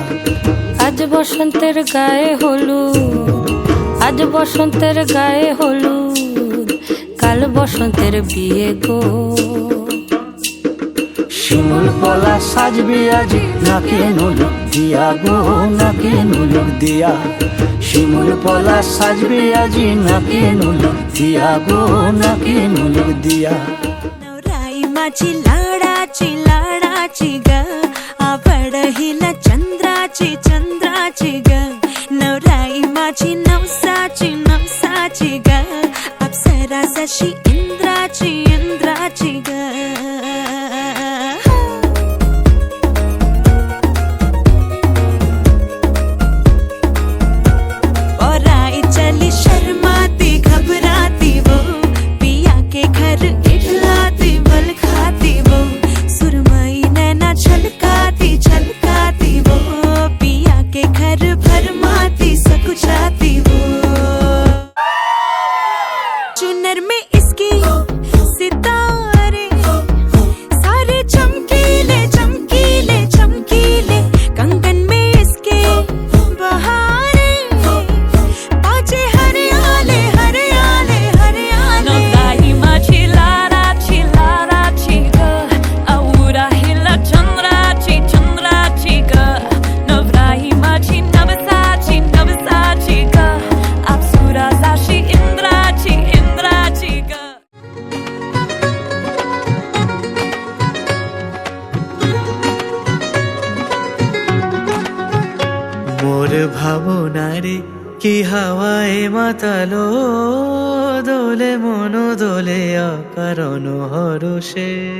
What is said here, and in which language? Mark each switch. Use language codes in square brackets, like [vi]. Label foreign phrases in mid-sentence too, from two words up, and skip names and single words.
[bn] আজ বসন্তের গায়ে হলুদ, আজ বসন্তের গায়ে হলুদ, কাল বসন্তের বিয়ে গো। শিমুল পলা সাজবে আজি নাকে নলক দিয়া গো নাকে নলক দিয়া শিমুল পলা সাজবে আজি নাকে নলক দিয়া গো নাকে নলক দিয়া [mr] नवराई माझी लाडाची ग आवड हिला चंद्राची ग नवराई माझी नवसाची ग अप्सरा जशी इंद्राची ग [hi] और आई चली शर्माती घबराती वो पिया के घर इठलाती बल खाती वो सुरमई नैना छलकाती वो पिया के घर भरमाती सकुचाती वो चुनर में इसकी सितारे सारे चमकीले कंगन में इसके बहारे पाचे हरियाले [mr] नवराई माझी लाडाची ग आवडा हिला चंद्राची ग नवराई माझी नवसाची ग अप्सरा जशी इंद्राची ग [bn] মোর ভাবনারে কি হাওয়ায় মাতালো দোলে মন দোলে অকারণ হরষে